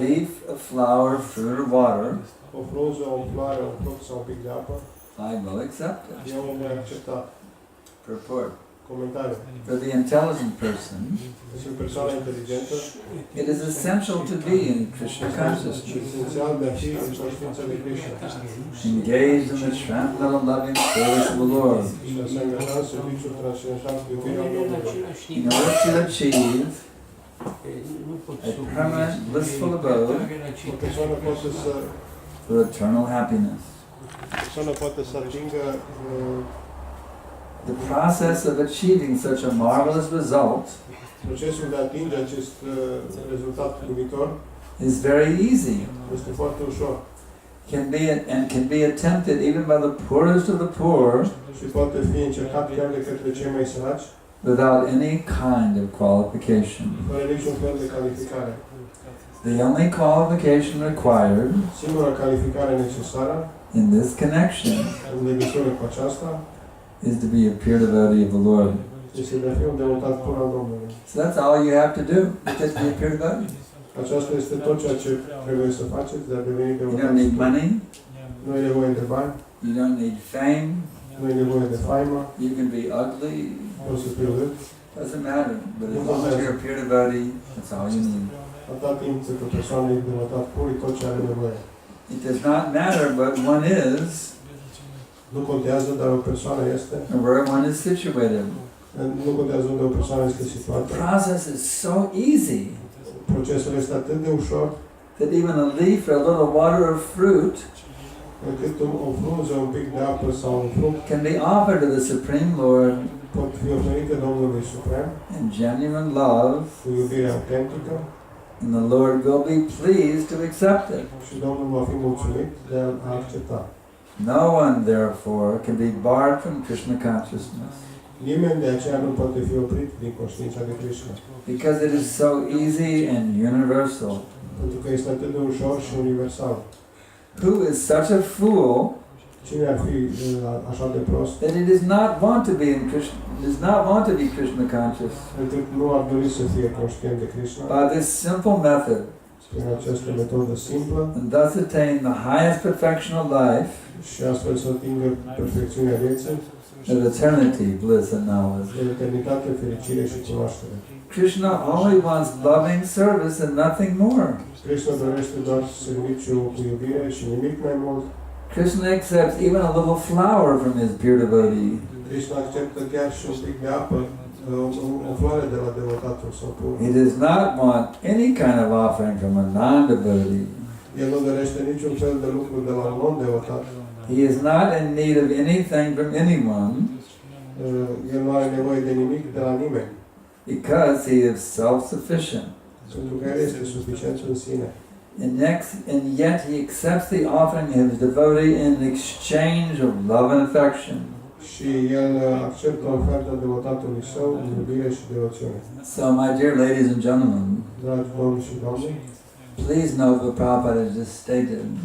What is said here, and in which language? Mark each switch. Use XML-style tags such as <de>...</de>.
<en>leaf, a flower, fruit, or water,</en> <ro>o frunză, o floare, un fruct sau un pic de apă,</ro> <en>I will accept it.</en> <ro>eu o voi accepta.</ro> <en>Purport.</en> <ro>Comentariu.</ro> <en>For the intelligent person,</en> <ro>Deci o persoană inteligentă,</ro> <en>it is essential to be in Krishna consciousness,</en> <ro>esențial de a fi în conștiința de Krishna</ro> <en>engaged in the transcendental loving service of the Lord.</en> <ro>și a se angaja în serviciul transcendental cu iubirea Domnului.</ro> <en>In order to achieve a permanent blissful abode</en> <ro>O persoană poate să</ro> <en>for eternal happiness.</en> <ro>persoana poate să atingă</ro> <en>The process of achieving such a marvelous result</en> <ro>procesul de a atinge acest rezultat uimitor</ro> <en>is very easy.</en> <ro>este foarte ușor</ro> <en>Can be attempted even by the poorest of the poor</en> <ro>și poate fi încercat chiar de către cei mai săraci,</ro> <en>without any kind of qualification.</en> <ro>fără niciun fel de calificare.</ro> <en>The only qualification required</en> <ro>Singura calificare necesară</ro> <en>in this connection</en> <ro>în legătură cu aceasta</ro> <en>is to be a pure devotee of the Lord.</en> <ro>este de a fi un devotat pur al Domnului.</ro> <en>So that's all you have to do, just be a pure devotee.</en> <ro>Aceasta este tot ceea ce trebuie să faceți de a deveni</ro> <en>You</en> <ro>devotat.</ro> <en>don't need money,</en> <ro>Nu e nevoie de bani,</ro> <en>you don't need fame,</en> <ro>nu e nevoie de faimă,</ro> <en>you can be ugly,</en> <ro>poți să fii urât.</ro> <en>doesn't matter. But as long as you're a pure devotee, that's all you need.</en> <ro>Atâta timp cât o persoană e devotat pur, e tot ce are nevoie.</ro> <en>It does not matter what one is</en> <ro>Nu contează, dar o persoană este.</ro> <en>or where one is situated.</en> <ro>Nu contează unde o persoană este</ro> <en>The</en> <ro>situată.</ro> <en>process is so easy</en> <ro>Procesul este atât de ușor</ro> <en>that even a leaf or a little water or fruit</en> <ro>încât o frunză, un pic de apă sau un fruct</ro> <en>can be offered to the Supreme Lord</en> <ro>pot fi oferite Domnului Suprem</ro> <en>in genuine love,</en> <ro>cu iubire autentică</ro> <en>and the Lord will be pleased to accept it.</en> <ro>și Domnul va fi mulțumit de a accepta.</ro> <en>No one, therefore, can be barred from Krishna consciousness</en> <ro>Nimeni de aceea nu poate fi oprit din conștiința de Krishna,</ro> <en>because it is so easy and universal.</en> <ro>pentru că este atât de ușor și universal.</ro> <en>Who is such a fool</en> <ro>Cine ar fi așa de prost</ro> <en>that he does not want to be in Krishna, does not want to be Krishna conscious?</en> <ro>încât nu ar dori să fie conștient de Krishna</ro> <en>By this simple method,</en> <ro>prin această metodă simplă</ro> <en>and thus attain the highest perfection of life,</en> <ro>și astfel să atingă perfecțiunea vieții,</ro> <en>of eternity, bliss and knowledge.</en> <ro>de eternitate, fericire și cunoaștere.</ro> <en>Krishna only wants loving service and nothing more.</en> <ro>Krishna dorește doar serviciu cu iubire și nimic mai mult.</ro> <en>Krishna accepts even a little flower from his pure devotee.</en> <ro>Krishna acceptă chiar și un pic de apă, o floare de la devotatul său pur.</ro> <en>He does not want any kind of offering from a non-devotee.</en> <ro>El nu dorește niciun fel de lucru de la un non-devotat.</ro> <en>He is not in need of anything from anyone</en> <ro>El nu are nevoie de nimic de la nimeni,</ro> <en>because he is self-sufficient.</en> <ro>pentru că El este suficient în sine.</ro> <en>And yet he accepts the offering of his devotee in exchange of love and affection.</en> <ro>Și El acceptă oferta devotatului său în iubire și devoțiune.</ro> <en>So, my dear ladies and gentlemen,</en> <ro>Dragi domni și domni,</ro> <en>please note what Prabhupada has just stated.</en>